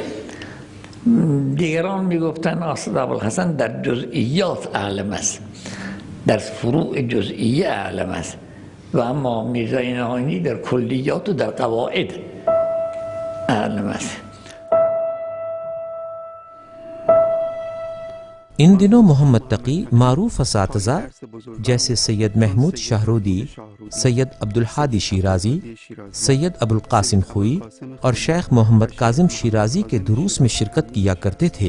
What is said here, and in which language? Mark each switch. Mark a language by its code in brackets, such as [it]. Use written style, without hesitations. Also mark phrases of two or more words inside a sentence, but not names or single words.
[fa] دیگران میگفتن آصد ابوالحسن در جزئیات اعلم است، در فروع جزئیه اعلم است، و اما میرزا نائینی در کلیات و در قواعد اعلم است. [ur] ان دنوں محمد تقی معروف اساتذہ جیسے سید محمود شاہرودی، سید عبدالحادی شیرازی، سید ابوالقاسم خوئی اور شیخ محمد کاظم شیرازی کے دروس میں شرکت کیا کرتے تھے۔